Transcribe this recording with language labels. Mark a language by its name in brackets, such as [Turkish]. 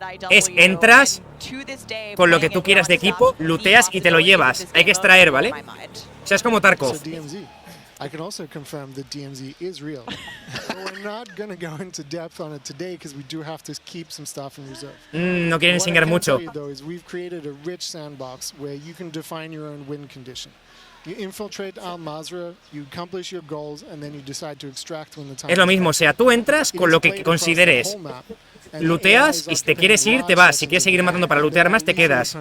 [Spanish] Entras con lo que tú quieras de equipo, looteas y te lo llevas. Hay que extraer, ¿vale? O sea, es como Tarkov. [English] I can also confirm that DMZ is real. We're not going to go into depth on it today because we do have to keep some stuff in reserve. [Spanish] No quieren enseñar mucho. [English] We've created a rich sandbox where you can define your own win condition. You infiltrate Al Mazrah, you accomplish your goals, and then you decide to extract when the time. [Spanish] Es lo mismo, o sea, tú entras con lo que consideres. Looteas y si te quieres ir, te vas. Si quieres seguir matando para lootear más, te quedas.